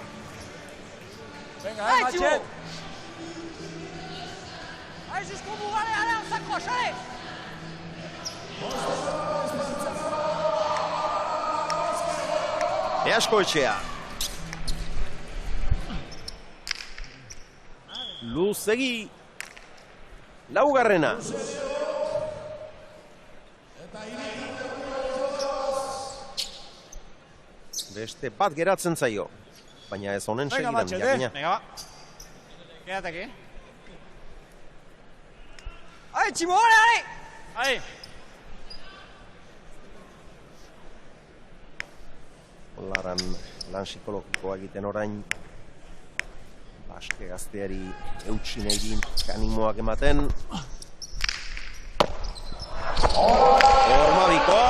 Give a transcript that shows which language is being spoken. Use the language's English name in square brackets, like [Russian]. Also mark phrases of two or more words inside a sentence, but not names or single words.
[Spanish] Venga, Machet. [French] Allez, jusqu'au bout, allez, on s'accroche, allez. [Basque] Easkoetxea. Luzegi. Laugarrena. Beste bat geratzen zaio. Baina ez honen segidan, jakina. [Spanish] Venga, va. Quédate aquí. ¡Ay, Chimo, dale! Ahí. [Basque] Olaran lan psikologikoa egiten orain. Baske gazteari eutsi nahi din kanimoak ematen. Ormabikoa!